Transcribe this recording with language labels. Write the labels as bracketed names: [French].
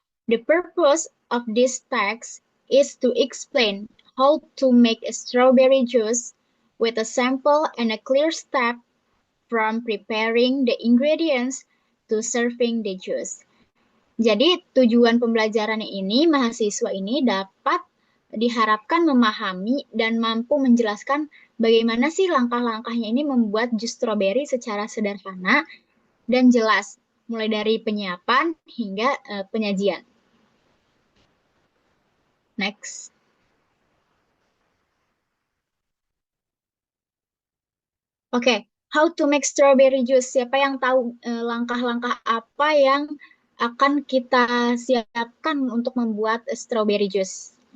[English] The purpose of this text is to explain how to make a strawberry juice with a sample and a clear step from preparing the ingredients to serving the juice. [Indonesian] Jadi tujuan pembelajaran ini, mahasiswa ini dapat diharapkan memahami dan mampu menjelaskan bagaimana sih langkah-langkahnya ini membuat jus strawberry secara sederhana dan jelas, mulai dari penyiapan hingga penyajian. [English] Next. Oke, how to make strawberry juice. [Indonesian] Siapa yang tahu langkah-langkah apa yang akan kita siapkan untuk membuat strawberry juice?